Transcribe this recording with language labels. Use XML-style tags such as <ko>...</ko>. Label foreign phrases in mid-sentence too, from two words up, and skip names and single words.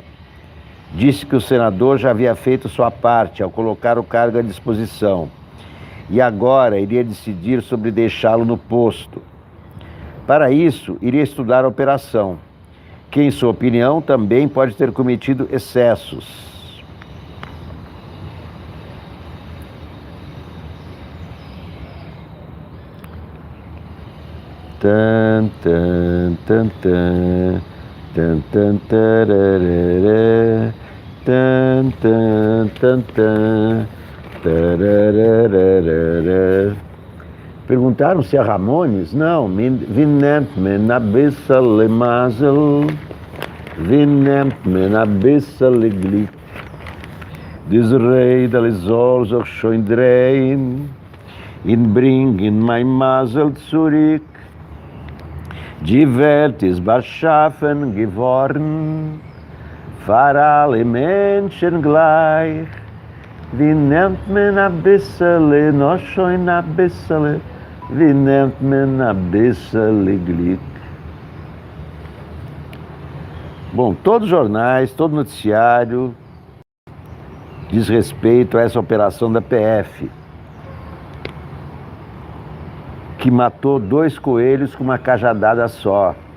<pt>Disse que o senador já havia feito sua parte ao colocar o cargo à disposição e agora iria decidir sobre deixá-lo no posto. Para isso, iria estudar a operação, que, em sua opinião, também pode ter cometido excessos. Tan, tan, tan, tan, tan, tan, tararara, tan, tan, tan, tan, tararara. Perguntaram se é Ramones? Não,</pt> <de>wie nennt man a bissel Mazel, wie nennt man a bissel Glück. Dies Räderl soll sich schon drehen, in bringen mein Mazel zurück. Die Welt ist beschaffen geworden, für alle Menschen gleich. Wie nennt man a bissel, noch schon a bissel, wie nennt man a bissel Glück?</de> <pt>Bom, todos os jornais, todo noticiário diz respeito a essa operação da PF, que matou 2 coelhos com uma cajadada só.</pt>